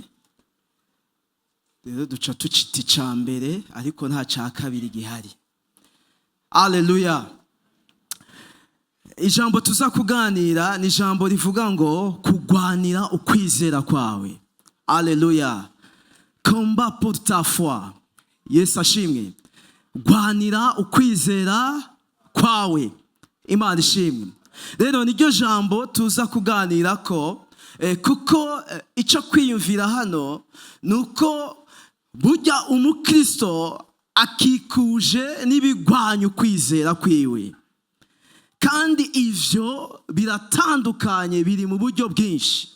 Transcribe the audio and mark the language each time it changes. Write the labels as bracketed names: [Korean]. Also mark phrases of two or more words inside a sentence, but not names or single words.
[Rundi] Rero duca tucita icya mbere ariko nta cya kabiri gihari. Haleluya. Ijambo tuza kuganira ni ijambo rivuga ngo kugwanira ukwizera kwawe. Haleluya. [French] Combat pour ta foi. [Rundi] Yesu ashimwe. Gwanira ukwizera kwawe. Imana ishimwe. Rero niryo jambo tuza kuganira ko kuko icyo kwiyumvira hano nuko burya umukristo akikuje n'ibigwanya ukwizera kwiwe, kandi ivyo biratandukanye, biri mu buryo bwinshi.